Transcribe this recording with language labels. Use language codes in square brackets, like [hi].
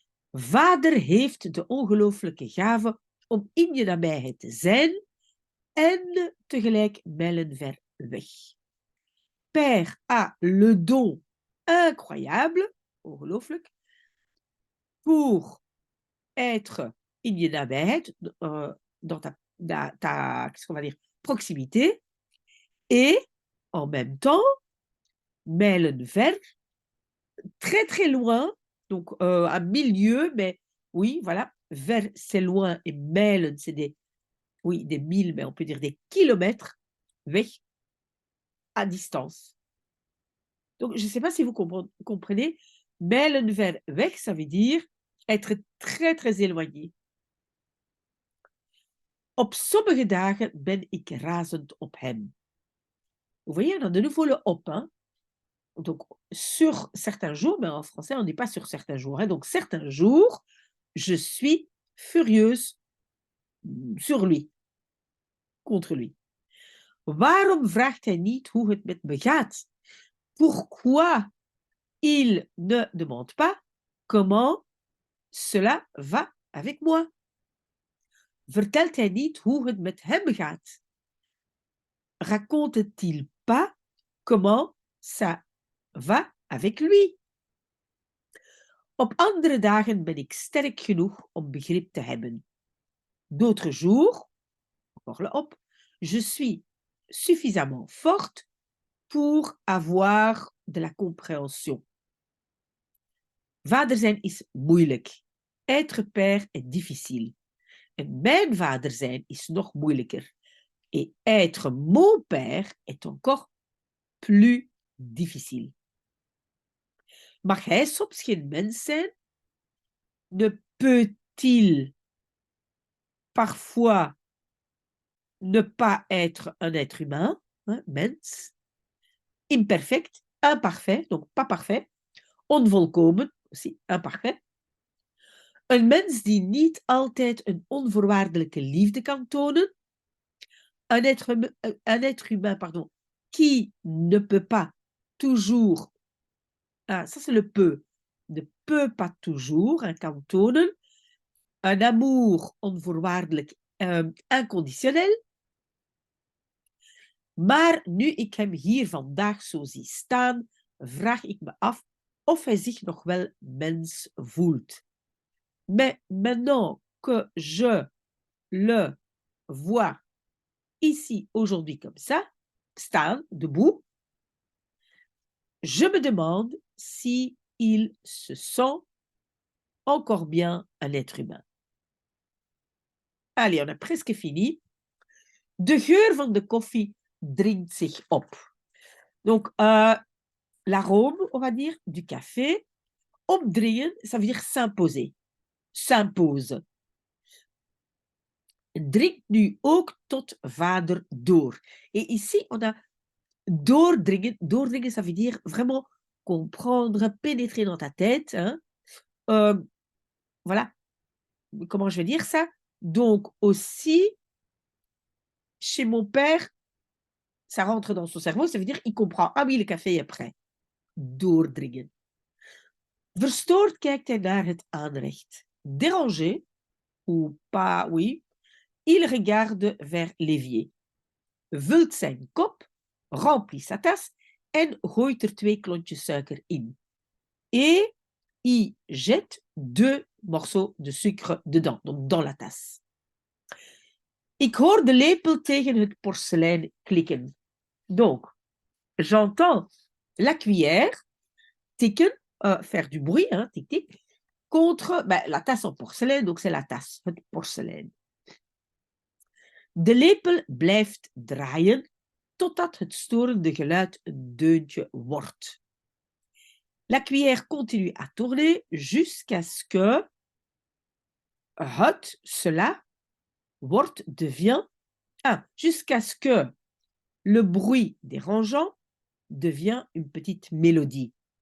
[nl] Vader heeft de ongelooflijke gave om in je nabijheid te zijn en tegelijk mijlenver weg. [fr] Père a le don incroyable, [nl] ongelooflijk, [fr] pour être [nl] in je nabijheid, [fr] dans ta qu'est-ce qu'on va dire, proximité, et en même temps, [nl] mijlenver, [fr] très très loin, donc à 1000 lieues, mais oui, voilà, vers c'est loin et [nl] mijlen, [fr] c'est des milles, mais on peut dire des kilomètres, weg, à distance. Donc, je ne sais pas si vous comprenez, [nl] mijlen ver weg, [fr] ça veut dire être très très éloigné. [nl] Op sommige dagen ben ik razend op hem. [fr] Vous voyez, on a de nouveau le op, hein? Donc, sur certains jours, mais en français, on n'est pas sur certains jours. Hein, donc, certains jours, je suis furieuse sur lui, contre lui. [nl] Waarom vraagt hij niet hoe het met me gaat? [fr] Pourquoi il ne demande pas comment cela va avec moi? [nl] Vertelt hij niet hoe het met hem gaat? [fr] Raconte-t-il pas comment ça va avec lui? [nl] Op andere dagen ben ik sterk genoeg om begrip te hebben. [fr] D'autres jours, encore le op, je suis suffisamment forte pour avoir de la compréhension. [nl] Vader zijn is moeilijk. [fr] Être père est difficile. [nl] En mijn vader zijn is nog moeilijker. [fr] Et être mon père est encore plus difficile. [nl] Mag hij soms geen mens zijn? [fr] Ne peut-il parfois ne pas être un être humain? Hein, [nl] mens. [fr] Imperfect, imparfait, donc pas parfait. [nl] Onvolkomen, [fr] aussi imparfait. [nl] Een mens die niet altijd een onvoorwaardelijke liefde kan tonen. [fr] Un être humain, pardon, qui ne peut pas toujours, ah, ça c'est le peut, ne peut pas toujours, [nl] kan tonen, [fr] un amour [nl] onvoorwaardelijk, [fr] inconditionnel. [nl] Maar nu ik hem hier vandaag zo zie staan, vraag ik me af of hij zich nog wel mens voelt. [fr] Mais maintenant que je le vois ici, aujourd'hui, comme ça, [nl] staan, [fr] debout, je me demande si il se sent encore bien un être humain. Allez, on a presque fini. [nl] De geur van de koffie dringt zich op. [fr] Donc, l'arôme, on va dire, du café. [nl] Opdringen, [fr] ça veut dire s'imposer. S'impose. Dringt nu ook tot vader door. Et ici, on a [nl] doordringen. Doordringen, [fr] ça veut dire vraiment comprendre, pénétrer dans ta tête. Hein. Voilà. Comment je vais dire ça? Donc, aussi, chez mon père, ça rentre dans son cerveau, ça veut dire il comprend. Ah oui, le café est prêt. [nl] Doordringen. Verstoord kijkt hij naar het aanrecht. [fr] Dérangé, ou pas, oui, il regarde vers l'évier. [nl] Vult zijn kop, [fr] remplit sa tasse [nl] en gooit er 2 klontjes suiker in. [fr] Et il jette 2 morceaux de sucre dedans, donc dans la tasse. [nl] Ik hoor de lepel tegen het porselein klikken. [fr] Donc, j'entends la cuillère [nl] tikken, [fr] faire du bruit, hein, tic tic, contre la tasse en porcelaine, donc c'est la tasse, [nl] het porselein. De lepel blijft draaien totdat het storende geluid een deuntje wordt. [fr] La cuillère continue à tourner jusqu'à ce que cela, [nl] wordt, [fr] devient, jusqu'à ce que le bruit dérangeant devient une petite mélodie.